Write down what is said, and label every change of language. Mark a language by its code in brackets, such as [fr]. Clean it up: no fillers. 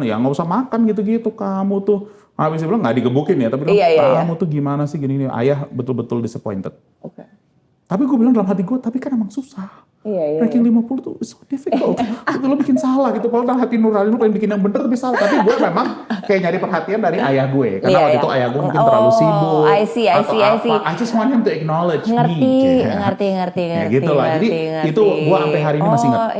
[id] Ya gak usah makan gitu-gitu. Kamu tuh, habis bilang gak digebukin ya. Tapi kamu tuh gimana sih gini-gini. Ayah betul-betul disappointed. Oke. Tapi gue bilang dalam hati gue, tapi kan emang susah. Ranking 50 tuh [en] so difficult. [id] Itu lo bikin salah gitu. Kalau dalam hati nurani lo pengen bikin yang bener tapi salah. Tapi gue memang kayak nyari perhatian dari ayah gue. Karena waktu itu ayah gue mungkin terlalu sibuk. [en] I see. I just want him to acknowledge me. [id] Ngerti. Ya gitu lah. Jadi itu gue sampai hari ini masih ingat.